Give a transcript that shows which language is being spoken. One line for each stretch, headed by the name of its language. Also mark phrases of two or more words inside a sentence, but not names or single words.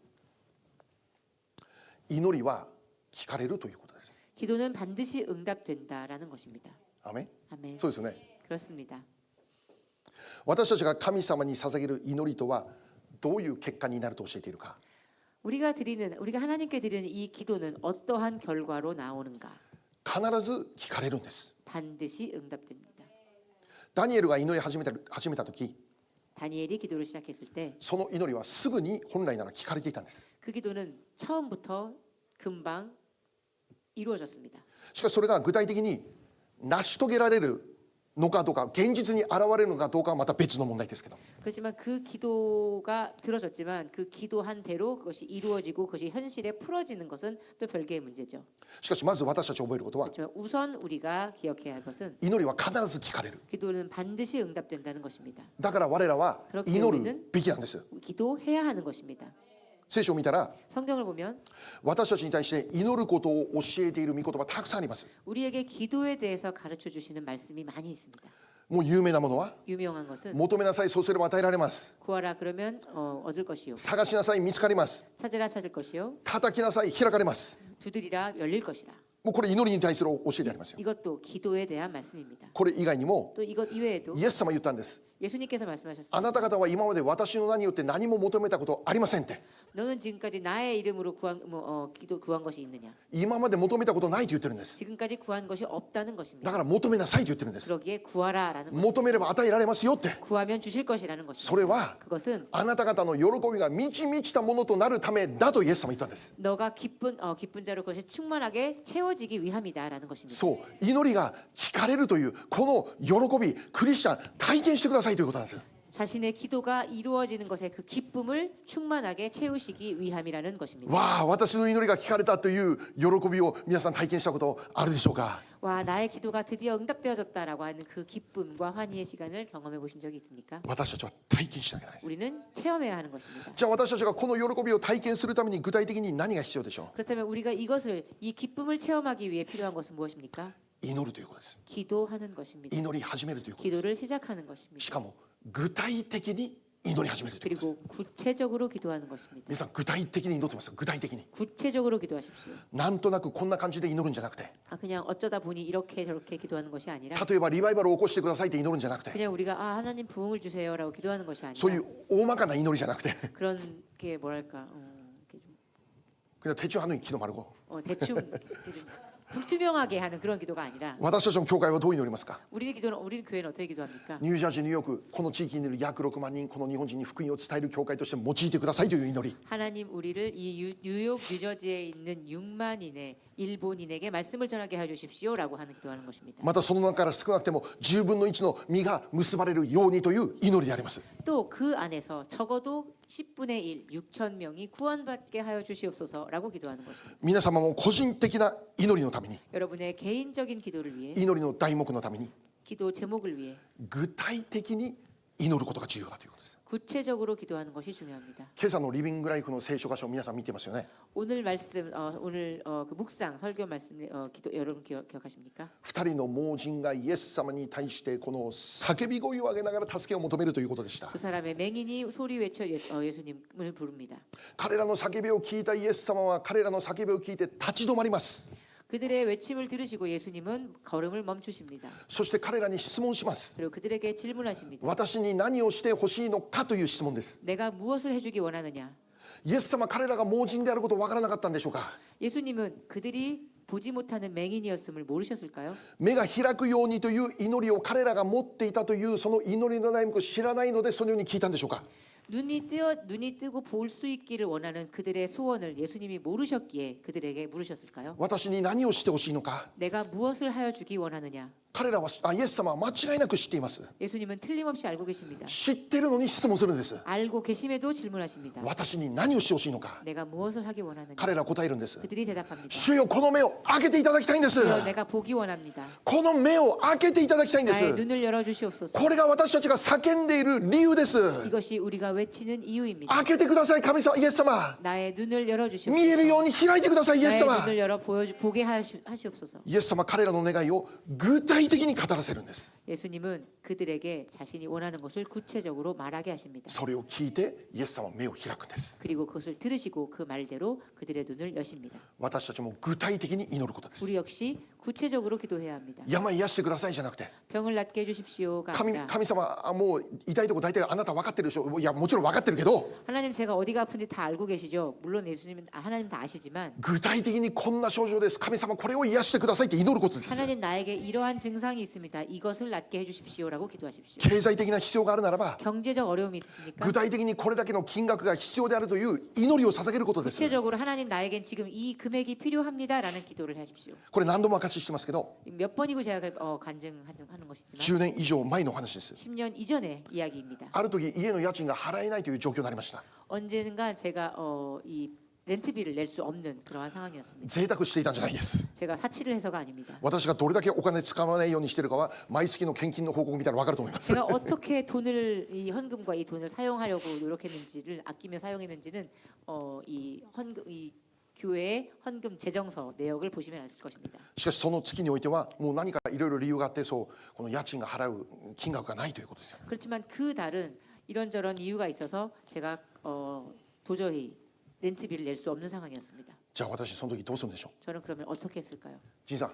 Japanese: 祈りは聞かれるということです。
Korean: 기도는 반드시 응답된다라는 것입니다.
Japanese: アメン。
Korean: 아멘.
Japanese: そうですよね。
Korean: 그렇습니다.
Japanese: 私たちが神様に捧げる祈りとはどういう結果になると教えているか。
Korean: 우리가 하나님께 드리는 이 기도는 어떠한 결과로 나오는가?
Japanese: 必ず聞かれるんです。
Korean: 반드시 응답됩니다.
Japanese: ダニエルが祈り始めた時、
Korean: 다니엘이 기도를 시작했을 때
Japanese: その祈りはすぐに本来なら聞かれていたんです。
Korean: 그 기도는 처음부터 금방 이루어졌습니다.
Japanese: しかしそれが具体的に成し遂げられるのかどうか、現実に現れるのかどうかはまた別の問題ですけど、
Korean: 그렇지만 그 기도가 들어졌지만 그 기도한 대로 그것이 이루어지고 그것이 현실에 풀어지는 것은 또 별개의 문제죠.
Japanese: しかしまず私たち覚えることは、
Korean: 그렇지만 우선 우리가 기억해야 할 것은
Japanese: 祈りは必ず聞かれる。
Korean: 기도는 반드시 응답된다는 것입니다.
Japanese: だから我らは祈るべきなんです。
Korean: 기도해야 하는 것입니다.
Japanese: 聖書を見たら
Korean: 성경을 보면
Japanese: 私たちに対して祈ることを教えている御言葉たくさんあります。
Korean: 우리에게 기도에 대해서 가르쳐 주시는 말씀이 많이 있습니다.
Japanese: もう有名なものは
Korean: 유명한 것은
Japanese: 求めなさい、そうすれば与えられます。
Korean: 구하라 그러면 얻을 것이요
Japanese: 探しなさい、見つかります。
Korean: 찾으라 찾을 것이요
Japanese: 叩きなさい、開かれます。
Korean: 두드리라 열릴 것이라.
Japanese: もうこれ祈りに対する教えでありますよ。
Korean: 이것도 기도에 대한 말씀입니다.
Japanese: これ以外にも
Korean: 또 이것 이외에도
Japanese: イエス様言ったんです。
Korean: 예수님께서
Japanese: あ
Korean: 말씀하셨습니다.
Japanese: なた方は今まで私の名によって何も求めたことありませんって。
Korean: 너는 지금까지 나의 이름으로 구한 것이 있느냐?
Japanese: 今まで求めたことないと言ってるんです。
Korean: 지금까지 구한 것이 없다는
Japanese: だ
Korean: 것입니다.
Japanese: から求めなさいと言ってるんです。
Korean: 그러기에 구하라라는 것.
Japanese: 求めれば与えられますよって。
Korean: 구하면 주실 것이라는
Japanese: それ
Korean: 것입니다.
Japanese: は
Korean: 그것은
Japanese: あなた方の喜びが満ち満ちたものとなるためだとイエス様言ったんです。
Korean: 너가 기쁜 자로 그것이 충만하게 채워지기 위함이다라는 것입니다.
Japanese: そう、祈りが聞かれるというこの喜び、クリスチャン体験してくださいということなんです。
Korean: 자신의 기도가 이루어지는 것의 그 기쁨을 충만하게 채우시기 위함이라는 것입니다.
Japanese: わあ、私の祈りが聞かれたという喜びを皆さん体験したことあるでしょうか。
Korean: 와, 나의 기도가 드디어 응답되어졌다라고 하는 그 기쁨과 환희의 시간을 경험해 보신 적이 있습니까?
Japanese: 私たちは体験しなきゃいけないです。
Korean: 우리는 체험해야 하는 것입니다.
Japanese: じゃあ私たちがこの喜びを体験するために具体的に何が必要でしょ
Korean: 그렇다면 우리가 이 기쁨을 체험하기 위해 필요한 것은 무엇입니까?
Japanese: う。祈るということです。
Korean: 기도하는 것입니다.
Japanese: 祈り始めるということです。
Korean: 기도를 시작하는 것입니다.
Japanese: しかも具体的に祈り始めるということです。
Korean: 그리고 구체적으로 기도하는 것입니다.
Japanese: 皆さん具体的に祈ってますか。具体的に。
Korean: 구체적으로 기도하십시오.
Japanese: なんとなくこんな感じで祈るんじゃなくて、
Korean: 그냥 어쩌다 보니 이렇게 저렇게 기도하는 것이 아니라
Japanese: 例えばリバイバルを起こしてくださいって祈るんじゃなくて、
Korean: 그냥 우리가 하나님 부흥을 주세요라고 기도하는 것이
Japanese: そうい
Korean: 아니라
Japanese: う大まかな祈りじゃなくて、
Korean: 그런 게 뭐랄까 이렇게 좀, 그냥 대충 하는 기도 말고 대충 이렇게 좀 불투명하게 하는 그런 기도가 아니라
Japanese: 私たちの教会はどう祈りますか。
Korean: 우리는 교회는 어떻게 기도합니까?
Japanese: ニュージャージー、ニューヨーク、この地域にいる約6万人、この日本人に福音を伝える教会として用いてくださいという祈り。
Korean: 하나님 우리를 이 뉴욕 뉴저지에 있는 6만인의 일본인에게 말씀을 전하게 해 주십시오라고 하는 기도하는 것입니다.
Japanese: またその中から少なくても10分の1の実が結ばれるようにという祈りであります。
Korean: 또 그 안에서 적어도 10분의 1, 6천 명이 구원받게 하여 주시옵소서라고 기도하는 것입니다.
Japanese: 皆様も個人的な祈りのために、
Korean: 여러분의 개인적인 기도를 위해
Japanese: 祈りの題目のために
Korean: 기도 제목을 위해
Japanese: 具体的に祈ることが重要だということです。
Korean: 구체적으로 기도하는 것이 중요합니다.
Japanese: 今朝のリビングライフの聖書箇所を皆さん見てますよね。
Korean: 오늘 말씀 오늘 그 묵상 설교 말씀 기도 여러분 기억하십니까?
Japanese: 2 人の盲人がイエス様に対してこの叫び声を上げながら助けを求めるということでした。
Korean: 두 사람의 맹인이 소리 외쳐 예수님을 부릅니다.
Japanese: 彼らの叫びを聞いたイエス様は彼らの叫びを聞いて立ち止まります。
Korean: 그들의 외침을 들으시고 예수님은 걸음을 멈추십니다.
Japanese: そして彼らに質問します。
Korean: 그리고 그들에게 질문하십니다.
Japanese: 私に何をしてほしいのかという質問です。
Korean: 내가 무엇을 해주기 원하느냐?
Japanese: イエス様、彼らが盲人であることをわからなかったんでしょうか。
Korean: 예수님은 그들이 보지 못하는 맹인이었음을 모르셨을까요?
Japanese: 目が開くようにという祈りを彼らが持っていたというその祈りの内容を知らないのでそのように聞いたんでしょうか。
Korean: 눈이 뜨고 볼 수 있기를 원하는 그들의 소원을 예수님이 모르셨기에 그들에게 물으셨을까요?
Japanese: 私に何をしてほしいのか。
Korean: 내가 무엇을 하여 주기 원하느냐?
Japanese: 彼らはイエス様は間違いなく知っています。
Korean: 예수님은 틀림없이 알고 계십니다.
Japanese: 知ってるのに質問するんです。
Korean: 알고 계심에도 질문하십니다.
Japanese: 私に何をしてほしいのか。
Korean: 내가 무엇을 하기 원하느냐?
Japanese: 彼らは答えるんです。
Korean: 그들이 대답합니다.
Japanese: 主よ、この目を開けていただきたいんです。
Korean: 주여, 내가 보기 원합니다.
Japanese: この目を開けていただきたいんで
Korean: 나의
Japanese: す。
Korean: 눈을 열어 주시옵소서.
Japanese: これが私たちが叫んでいる理由です。
Korean: 이것이 우리가 외치는 이유입니다.
Japanese: 開けてください、神様、イエス様。
Korean: 나의 눈을 열어
Japanese: 見
Korean: 주시옵소서.
Japanese: えるように開いてください、イエス
Korean: 나의
Japanese: 様。
Korean: 눈을 열어 보게 하시옵소서.
Japanese: イエス様、彼らの願いを具体的に語らせるんです。
Korean: 예수님은 그들에게 자신이 원하는 것을 구체적으로 말하게 하십니다.
Japanese: それを聞いてイエス様は目を開くんです。
Korean: 그리고 그것을 들으시고 그 말대로 그들의 눈을 여십니다.
Japanese: 私たちも具体的に祈ることです。
Korean: 우리 역시 구체적으로 기도해야 합니다.
Japanese: 病癒してくださいじゃなくて、
Korean: 병을 낫게 해주십시오가 아니라
Japanese: 神様、もう痛いとこ大体あなた分かってるでしょ。いや、もちろん分かってるけど、
Korean: 하나님 제가 어디가 아픈지 다 알고 계시죠. 물론 예수님은 하나님 다 아시지만
Japanese: 具体的にこんな症状です。神様、これを癒してくださいって祈ることです。
Korean: 하나님 나에게 이러한 증상이 있습니다. 이것을 낫게 해주십시오라고 기도하십시오.
Japanese: 経済的な必要があるならば、
Korean: 경제적 어려움이 있으십니까?
Japanese: 具体的にこれだけの金額が必要であるという祈りを捧げることです。
Korean: 구체적으로 하나님 나에겐 지금 이 금액이 필요합니다라는 기도를 하십시오.
Japanese: これ何度も証ししてますけど、
Korean: 몇 번이고 제가 간증하는 것이지만
Japanese: 10 年以上前の話です。
Korean: 10년 이전의 이야기입니다.
Japanese: ある時家の家賃が払えないという状況になりました。
Korean: 언젠가 제가 이 렌트비를 낼 수 없는 그러한 상황이었습니다.
Japanese: 贅沢していたんじゃないです。
Korean: 제가 사치를 해서가 아닙니다.
Japanese: 私がどれだけお金使わないようにしているかは毎月の献金の報告見たら分かると思います。
Korean: 제가 어떻게 이 현금과 이 돈을 사용하려고 노력했는지를 아끼며 사용했는지는 이 교회의 헌금 재정서 내역을 보시면 아실 것입니다.
Japanese: しかしその月においてはもう何かいろいろ理由があって、そうこの家賃が払う金額がないということですよ。
Korean: 그렇지만 그 달은 이런저런 이유가 있어서 제가 도저히 렌트비를 낼 수 없는 상황이었습니다.
Japanese: じゃあ私その時どうするんでしょう。
Korean: 저는 그러면 어떻게 했을까요?
Japanese: じいさん、